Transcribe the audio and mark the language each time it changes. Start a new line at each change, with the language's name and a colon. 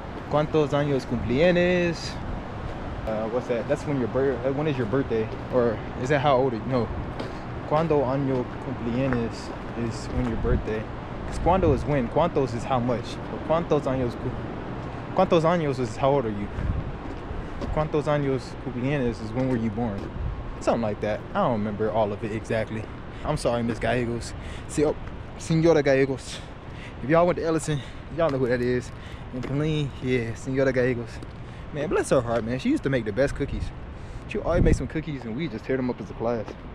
Spanish: ¿Cuántos años cumpleaños?
English: What's that? That's when when is your birthday? Or is that how old are you? No.
Spanish: ¿Cuándo año cumpleaños
English: is when your birthday. Because cuando is when. ¿Cuántos is how much. But
Spanish: ¿cuántos años
English: is how old are you?
Spanish: ¿Cuántos años cumpleaños
English: is when were you born? Something like that. I don't remember all of it exactly. I'm sorry, Miss Gallegos. Senora Gallegos. If y'all went to Ellison, y'all know who that is. And Colleen, yeah, Senora Gallegos. Man, bless her heart, man. She used to make the best cookies. She would always make some cookies and we just tear them up as a class.